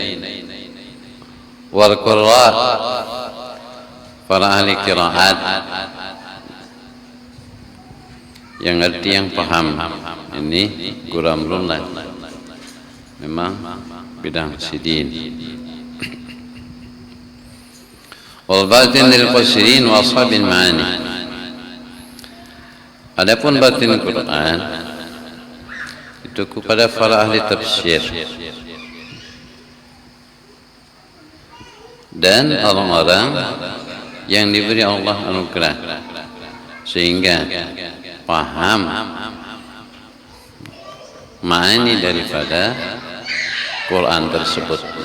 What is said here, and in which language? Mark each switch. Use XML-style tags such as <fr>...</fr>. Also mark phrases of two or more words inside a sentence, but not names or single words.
<ar>والقراء,</ar> <id>para ahli qiraat yang ngerti, yang paham. Ini Guramrullah, memang bidang Sidin.</id> <ar>والباطن للقاصرين وأصحاب المعاني.</ar> <id>Adapun batin Quran itu kepada para ahli tafsir dan orang-orang yang diberi Allah anugerah sehingga paham makna daripada Quran tersebut.</id>